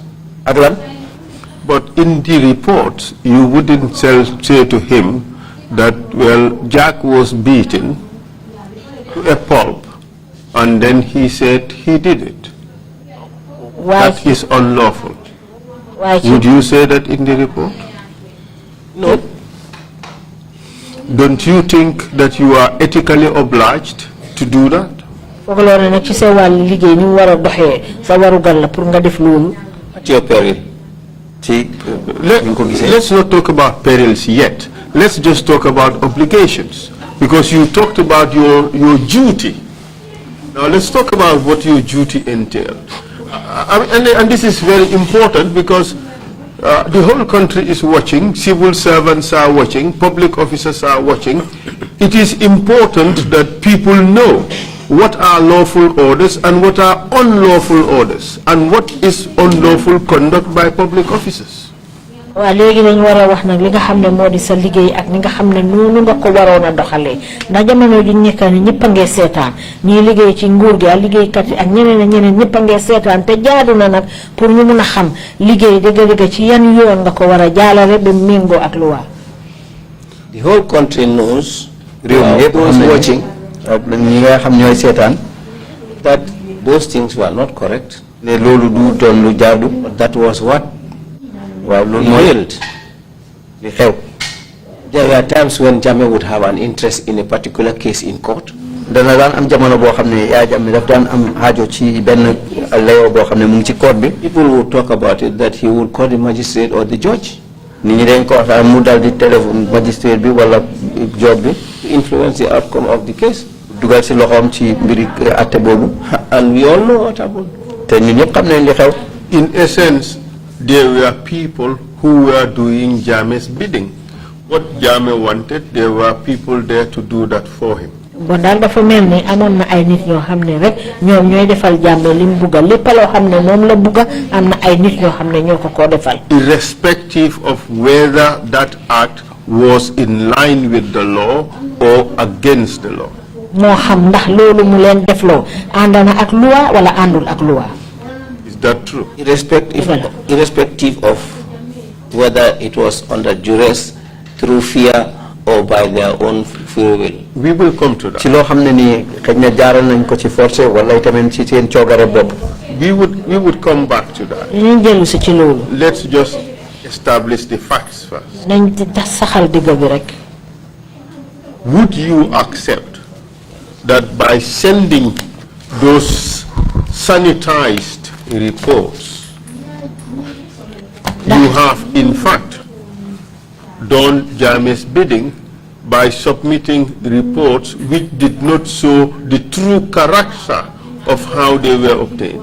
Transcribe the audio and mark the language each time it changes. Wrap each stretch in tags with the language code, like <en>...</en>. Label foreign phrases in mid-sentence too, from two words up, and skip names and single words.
<en>But in the report, you wouldn't say to him that, well, Jack was beaten to a pulp, and then he said he did it. That is unlawful. Would you say that in the report? No. Don't you think that you are ethically obliged to do that?</en> <wo>foogaloon nag ci sa wàll liggéey ni mu war a doxee sa warugal la pour nga def loolu.</wo> <en>At your peril. Let's not talk about perils yet. Let's just talk about obligations. Because you talked about your duty. Now let's talk about what your duty entailed. And this is very important because the whole country is watching, civil servants are watching, public officers are watching. It is important that people know what are lawful orders and what are unlawful orders, and what is unlawful conduct by public officers.</en> <wo>Wa legi dañ wara wax nak li nga xamne modi sa liggéey ak ni nga xamne nonu nga ko warona doxale ndax jamono ju ñekkane ñepp nga sétan ñi liggéey ci nguur gi ak liggéey kat ak ñeneen ñepp nga sétan te jaadu na nak pour ñu mëna xam liggéey deug ci yan yoon nga ko wara jaalale be mengo ak loi.</wo> <en>The whole country knows, those watching,</en> <wo>ñi nga xam ñoy sétan,</wo> <en>that those things were not correct.</en> <wo>Ne lolu du ton lu jaadu.</wo> <en>But that was what revealed. There were times when Jammeh would have an interest in a particular case in court.</en> <wo>Dana daan am jamono boo xam ne yaa Jammeh daf daan am aajo ci benn layoo boo xam ne mu ngi ci court bi.</wo> <en>People would talk about it that he would call the magistrate or the judge.</en> <wo>Nit ñi dañ ko wax mu dal di téléphone magistrate bi wala judge bi.</wo> <en>To influence the outcome of the case.</en> <wo>Dugal si loxoom ci mbiri atte boobu.</wo> <en>And we all know what happened.</en> <wo>Te ñun ñëpp xam nañ li xew.</wo> <en>In essence, there were people who were doing Jammeh's bidding. What Jammeh wanted, there were people there to do that for him.</en> <wo>Bon dal dafa melni amon na ay nit ñoo xamne rek ñoom ñoy defal Jammeh lim bugga lepp lo xamne mom la bugga amna ay nit ñoo xamne ñoko ko defal.</wo> <en>Irrespective of whether that act was in line with the law or against the law.</en> <wo>Mo xam ndax lolu mu len deflo andana ak loi wala andul ak loi.</wo> <en>Is that true? Irrespective of whether it was under duress, through fear, or by their own free will. We will come to that.</en> <wo>Ci loo xam ne nii xëy na jaaral nañ ko ci forcé wala itamit ci seen coogare bopp.</wo> <en>We would come back to that.</en> <wo>Ñu jëlu ci ci lolu.</wo> <en>Let's just establish the facts first.</en> <wo>Nañ saxal digga bi rek.</wo> <en>Would you accept that by sending those sanitized reports, you have in fact done Jammeh's bidding by submitting reports which did not show the true character of how they were obtained?</en>